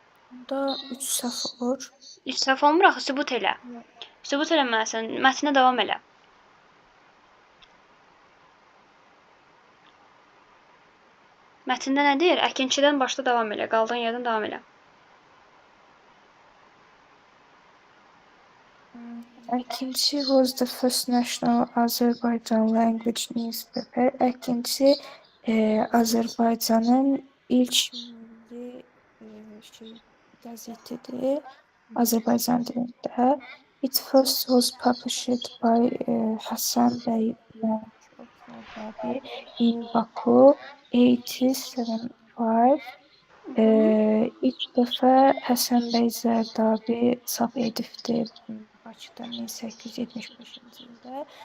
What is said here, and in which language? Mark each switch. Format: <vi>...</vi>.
<az>Bunda 3 səhv olur. 3 səhv olmur axı, sübut elə. Sübut eləməlisən, mətnə davam elə. Mətndə nə deyir? Əkinçidən başda davam elə, qaldığın yerdən davam elə.</az> <en>Əkinçi was the first national Azerbaijan language newspaper.</en> <az>Əkinçi Azərbaycanın ilk milli qəzetidir Azərbaycan dilində.</az> <en>It first was published by Hasan Bey Zardabi in Baku 1875.</en> <az>İlk dəfə Həsən bəy Zərdabi çap edibdi Bakıda 1875-ci ildə.</az>